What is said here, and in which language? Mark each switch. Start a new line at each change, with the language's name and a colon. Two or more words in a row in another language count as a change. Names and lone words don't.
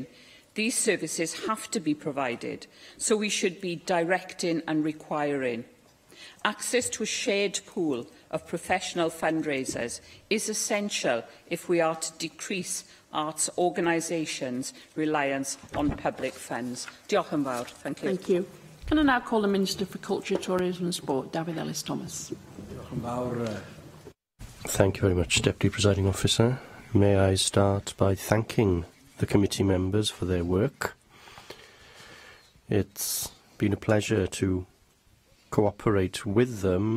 English: These services have to be provided, so we should be directing and requiring. Access to a shared pool of professional fundraisers is essential if we are to decrease arts organisations' reliance on public funds.
Welsh: Diolch yn fawr.
English: Thank you. Thank you. Can I now call the Minister for Culture, Tourism and Sport, David Ellis-Thomas. Thank you very much, Deputy Presiding Officer. May I start by thanking the committee members for their work. It's been a pleasure to cooperate with them.